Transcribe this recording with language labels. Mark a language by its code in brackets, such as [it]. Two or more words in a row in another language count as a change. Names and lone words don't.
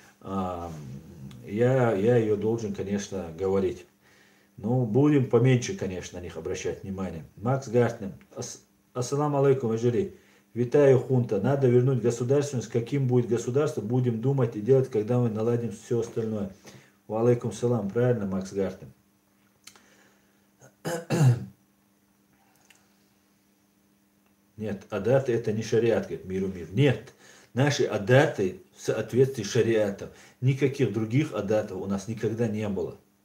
[ru] Я ее должен, конечно, говорить. Ну, будем поменьше, конечно, на них обращать внимание. Макс Гартнер. [ar] السلام عليكم, [ru] Ажири. [uk] Витаю, хунта. [ru] Надо вернуть государственность. Каким будет государство, будем думать и делать, когда мы наладим все остальное. [ar] وعليكم السلام. [ru] Правильно, Макс Гартнер. Нет, адаты это не шариат, говорит миру мир. Нет, наши адаты в соответствии с шариатом. Никаких других адатов у нас никогда не было.